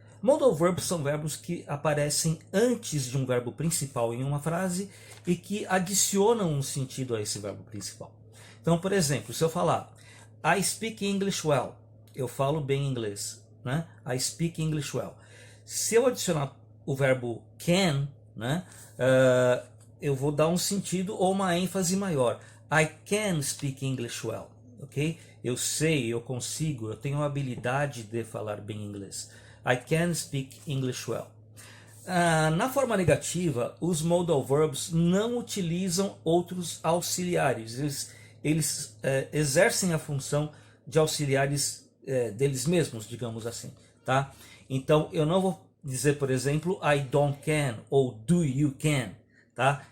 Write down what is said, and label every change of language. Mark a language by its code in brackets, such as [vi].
[pt] Modal verbs são verbos que aparecem antes de um verbo principal em uma frase e que adicionam um sentido a esse verbo principal. Então, por exemplo, se eu falar [en] I speak English well, [pt] eu falo bem inglês, né? [en] I speak English well. [pt] Se eu adicionar o verbo can, né? Eu vou dar um sentido ou uma ênfase maior. [en] I can speak English well. Ok? [pt] Eu sei, eu consigo, eu tenho a habilidade de falar bem inglês. [en] I can speak English well. [pt] Na forma negativa, os modal verbs não utilizam outros auxiliares. Eles exercem a função de auxiliares deles mesmos, digamos assim. Tá? Então, eu não vou dizer, por exemplo, [en] I don't can [pt] ou [en] do you can. [pt] Tá?